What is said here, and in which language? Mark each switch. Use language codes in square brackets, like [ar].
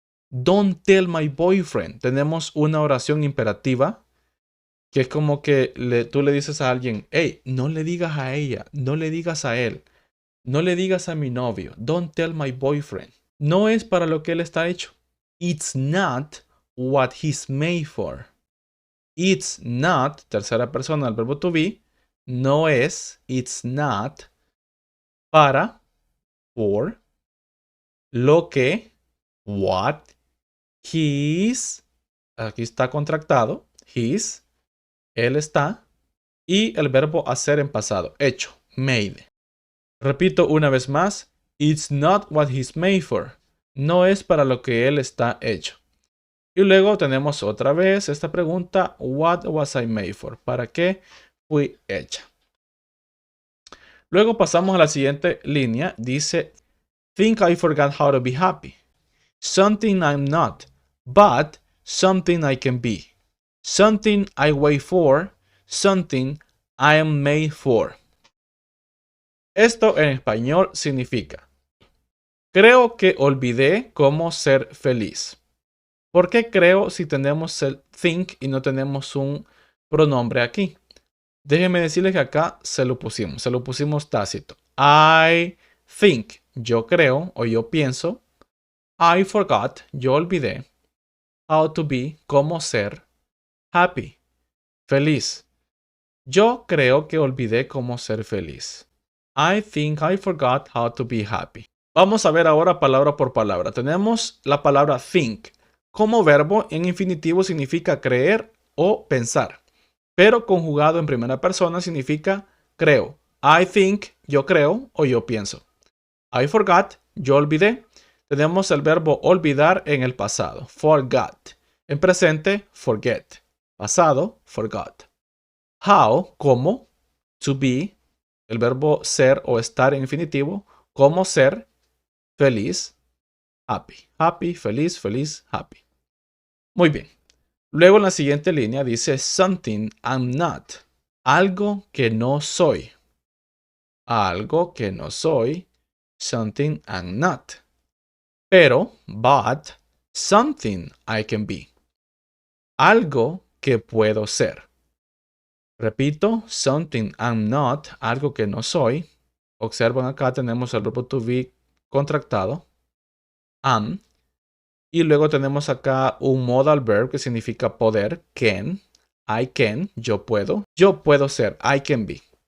[en] Don't tell my boyfriend. [es] Tenemos una oración imperativa que es como que tú le dices a alguien, hey, no le digas a ella, no le digas a él, no le digas a mi novio. [en] Don't tell my boyfriend. [es] No es para lo que él está hecho. [en] It's not what he's made for. [es] It's not, tercera persona del verbo to be, no es, it's not, para, for, lo que, what, his, aquí está contractado, his, él está, y el verbo hacer en pasado, hecho, made. Repito una vez más, [en] it's not what he's made for. [es] No es para lo que él está hecho. Y luego tenemos otra vez esta pregunta, [en] what was I made for? [es] ¿Para qué fui hecha? Luego pasamos a la siguiente línea. [en] Dice, think I forgot how to be happy. Something I'm not, but something I can be. Something I wait for, something I am made for. [es] Esto en español significa, creo que olvidé cómo ser feliz. ¿Por qué creo si tenemos el think y no tenemos un pronombre aquí? Déjenme decirles que acá se lo pusimos tácito. I think, yo creo o yo pienso. I forgot, yo olvidé. How to be, cómo ser. Happy, feliz. Yo creo que olvidé cómo ser feliz. [en] I think I forgot how to be happy. [es] Vamos a ver ahora palabra por palabra. Tenemos la palabra think. Como verbo en infinitivo significa creer o pensar, pero conjugado en primera persona significa creo. I think, yo creo o yo pienso. I forgot, yo olvidé. Tenemos el verbo olvidar en el pasado, forgot. En presente, forget. Pasado, forgot. How, cómo. To be, el verbo ser o estar en infinitivo. Cómo ser, feliz. Happy. Happy, feliz, feliz, happy. Muy bien. Luego en la siguiente línea dice [en] something I'm not. [es] Algo que no soy. Algo que no soy. [en] Something I'm not. Pero, but, something I can be. [es] Algo que puedo ser. Repito, [en] something I'm not. [es] Algo que no soy. Observan acá tenemos el verbo to be contractado. Am. Y luego tenemos acá un modal verb que significa poder, can. I can, yo puedo. Yo puedo ser, I can be.